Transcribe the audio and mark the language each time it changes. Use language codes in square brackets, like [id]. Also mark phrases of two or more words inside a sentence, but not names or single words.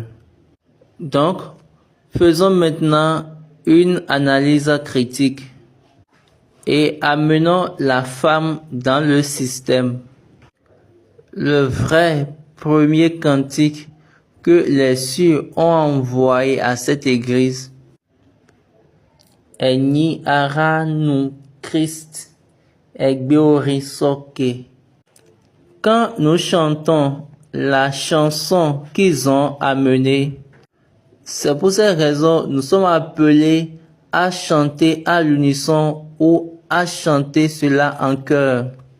[fr] Donc, faisons maintenant une analyse critique et amenons la femme dans le système. Le vrai premier cantique que les cieux ont envoyé à cette église est [yo] Ni ara nu Christ egbeori soke. [fr] Quand nous chantons la chanson qu'ils ont amenée, c'est pour cette raison nous sommes appelés à chanter à l'unisson ou à chanter cela en chœur.